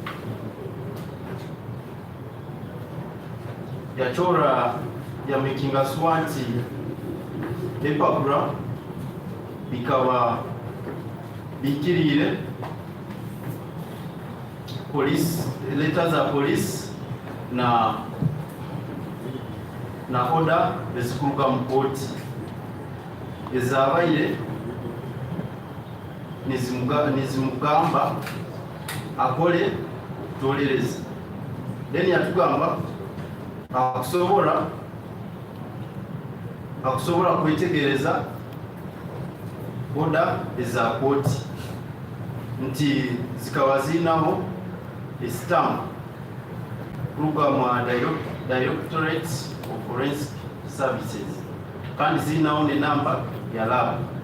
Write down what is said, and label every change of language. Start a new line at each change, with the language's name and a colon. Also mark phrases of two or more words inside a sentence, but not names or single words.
Nyankole: yachora yamakinga sure nti ebipapuro bikaba bikirire police, letter za police na order ezikuruka mu koti ezabaire nizimugamba akole tolereza then yatugamba akusobola kwetegereza oda eza kooti nti zikaba zirinawo estamp kuruga mu Directorate of Forensic Services kandi zirinawo ne namba ya lab.